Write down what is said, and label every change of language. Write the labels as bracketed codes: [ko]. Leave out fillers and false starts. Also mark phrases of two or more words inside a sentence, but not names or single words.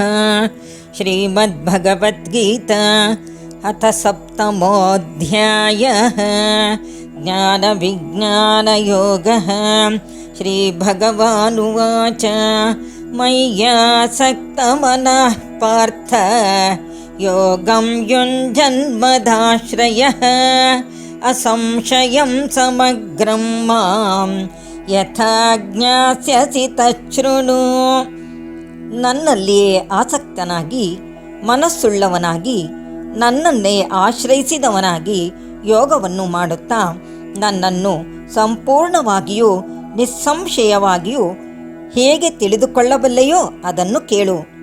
[sa] ಶ್ರೀಮದ್ಭಗವದ್ಗೀತಾ ಅಥ 7ಮೋऽಧ್ಯಾಯಃ ಜ್ಞಾನ ವಿಜ್ಞಾನ ಯೋಗಃ. ಶ್ರೀಭಗವಾನುವಾಚ ಮಯ್ಯಾಸಕ್ತಮನಃ ಪಾರ್ಥ ಯೋಗಂ ಯುಂಜನ್ಮದಾಶ್ರಯಃ ಅಸಂಶಯಂ ಸಮಗ್ರಂ ಮಾಂ ಯಥಾ ಜ್ಞಾಸ್ಯಸಿ ತಚ್ಛೃಣು. [kn] ನನ್ನಲ್ಲಿಯೇ ಆಸಕ್ತನಾಗಿ, ಮನಸ್ಸುಳ್ಳವನಾಗಿ, ನನ್ನನ್ನೇ ಆಶ್ರಯಿಸಿದವನಾಗಿ ಯೋಗವನ್ನು ಮಾಡುತ್ತಾ ನನ್ನನ್ನು ಸಂಪೂರ್ಣವಾಗಿಯೂ ನಿಸ್ಸಂಶಯವಾಗಿಯೂ ಹೇಗೆ ತಿಳಿದುಕೊಳ್ಳಬಲ್ಲೆಯೋ ಅದನ್ನು ಕೇಳು.